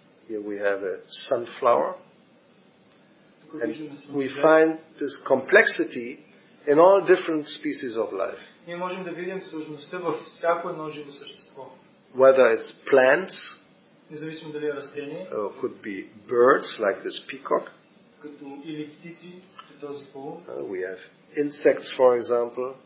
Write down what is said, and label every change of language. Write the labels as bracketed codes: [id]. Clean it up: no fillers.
[en] Here we have a sunflower. And we find this complexity in all different species of life. [bg] Ние можем да видим сложността във всяко едно живо същество. [en] Whether it's plants, [bg] независимо дали е растение, [en] could be birds like this peacock. [bg] Като или птици, като този паун. [en] We have insects, for example.